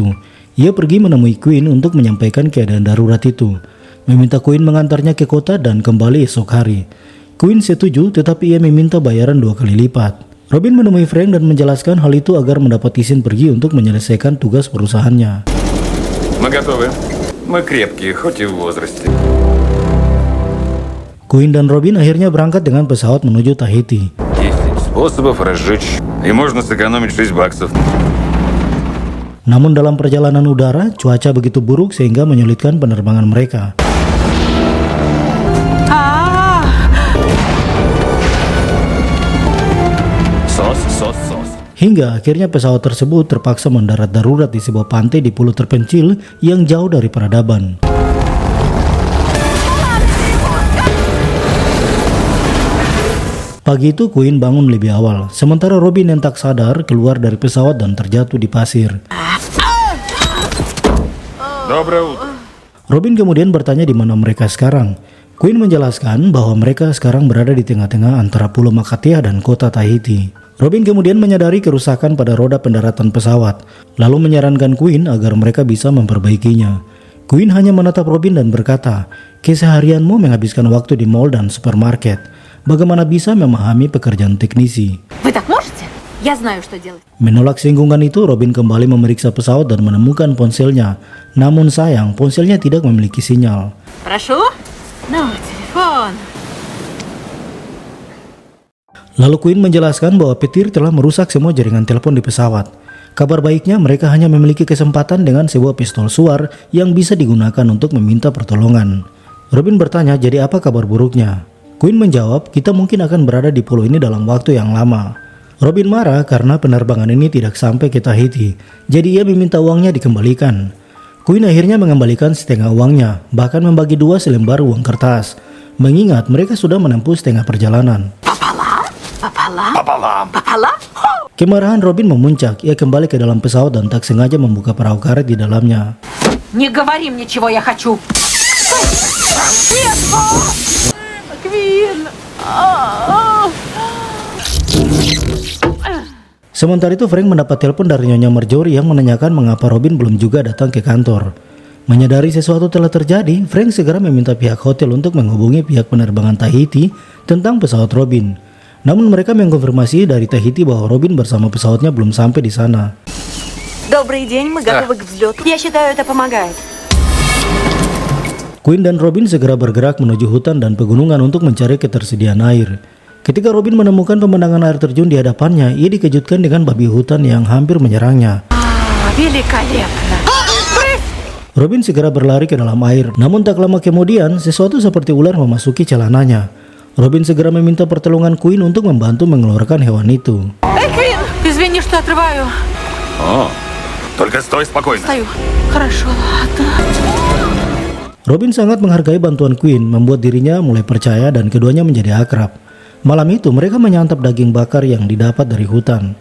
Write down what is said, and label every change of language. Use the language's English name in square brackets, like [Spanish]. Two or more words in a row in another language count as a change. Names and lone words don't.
[Indonesian] Ia pergi menemui Queen untuk menyampaikan keadaan darurat itu. Meminta Queen mengantarnya ke kota dan kembali esok hari. Queen setuju, tetapi ia meminta bayaran 2 kali lipat. Robin menemui Frank dan menjelaskan hal itu agar mendapat izin pergi untuk menyelesaikan tugas perusahaannya. [Russian] Мы готовы. Мы крепкие, хоть и в возрасте. [Indonesian] Queen dan Robin akhirnya berangkat dengan pesawat menuju Tahiti. [Russian] 10 способов разжечь. И можно сэкономить $6. [Indonesian] Namun dalam perjalanan udara, cuaca begitu buruk sehingga menyulitkan penerbangan mereka. Hingga akhirnya pesawat tersebut terpaksa mendarat darurat di sebuah pantai di pulau terpencil yang jauh dari peradaban. Pagi itu Queen bangun lebih awal, sementara Robin yang tak sadar keluar dari pesawat dan terjatuh di pasir. [Russian] Доброе утро. [Indonesian] Robin kemudian bertanya di mana mereka sekarang. Queen menjelaskan bahwa mereka sekarang berada di tengah-tengah antara Pulau Makatea dan kota Tahiti. Robin kemudian menyadari kerusakan pada roda pendaratan pesawat, lalu menyarankan Queen agar mereka bisa memperbaikinya. Queen hanya menatap Robin dan berkata, "Keseharianmu menghabiskan waktu di mall dan supermarket. Bagaimana bisa memahami pekerjaan teknisi?" [Russian] Вы так можете? Я знаю, что делать. [Indonesian] Menolak singgungan itu, Robin kembali memeriksa pesawat dan menemukan ponselnya. Namun sayang, ponselnya tidak memiliki sinyal. [Russian] Прошу? Номер телефона. [Indonesian] Lalu Queen menjelaskan bahwa petir telah merusak semua jaringan telepon di pesawat. Kabar baiknya, mereka hanya memiliki kesempatan dengan sebuah pistol suar yang bisa digunakan untuk meminta pertolongan. Robin bertanya, jadi apa kabar buruknya? Queen menjawab, kita mungkin akan berada di pulau ini dalam waktu yang lama. Robin marah karena penerbangan ini tidak sampai ke Tahiti, jadi ia meminta uangnya dikembalikan. Queen akhirnya mengembalikan setengah uangnya, bahkan membagi 2 selembar uang kertas, mengingat mereka sudah menempuh setengah perjalanan. [Russian] Пополам? [Indonesian] Kemarahan Robin memuncak, ia kembali ke dalam pesawat dan tak sengaja membuka perahu karet di dalamnya. [Russian] Не говори мне, чего я хочу. Нет! Квин! [Indonesian] Sementara itu Frank mendapat telepon dari Nyonya Marjorie yang menanyakan mengapa Robin belum juga datang ke kantor. Menyadari sesuatu telah terjadi, Frank segera meminta pihak hotel untuk menghubungi pihak penerbangan Tahiti tentang pesawat Robin. Namun mereka mengkonfirmasi dari Tahiti bahwa Robin bersama pesawatnya belum sampai di sana. [Russian] Добрый день, мы готовы к взлету. Я считаю, это помогает. [Indonesian] Quinn dan Robin segera bergerak menuju hutan dan pegunungan untuk mencari ketersediaan air. Ketika Robin menemukan pemandangan air terjun di hadapannya, ia dikejutkan dengan babi hutan yang hampir menyerangnya. [Russian] Великолепно. [Indonesian] Robin segera berlari ke dalam air, namun tak lama kemudian sesuatu seperti ular memasuki celananya. Robin segera meminta pertolongan Quinn untuk membantu mengeluarkan hewan itu. [Russian] Эй, Квин, извини, что отрываю. О, только стой спокойно. Стою. Хорошо, ладно. [Indonesian] Robin sangat menghargai bantuan Quinn, membuat dirinya mulai percaya dan keduanya menjadi akrab. Malam itu mereka menyantap daging bakar yang didapat dari hutan.